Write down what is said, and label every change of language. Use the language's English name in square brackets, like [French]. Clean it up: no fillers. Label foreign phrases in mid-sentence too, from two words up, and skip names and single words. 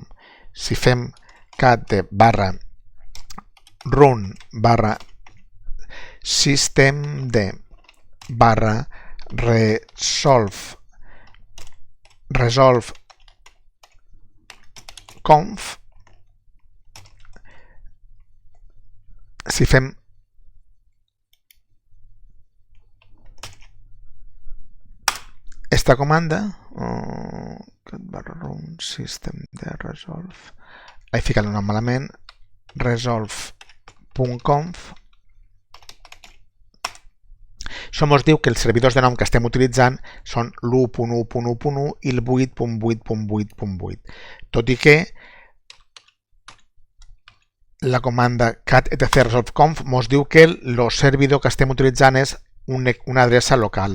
[Catalan] Si fem cat/systemd-resolve.conf, si fem esta comanda, cat/room systemd-resolve, he ficat el nom malament, resolve.conf, això ens diu que els servidors de nom que estem utilitzant són l'1.1.1.1 i el 8.8.8.8, tot i que la comanda cat/etc/resolve.conf ens diu que el servidor que estem utilitzant és una adreça local.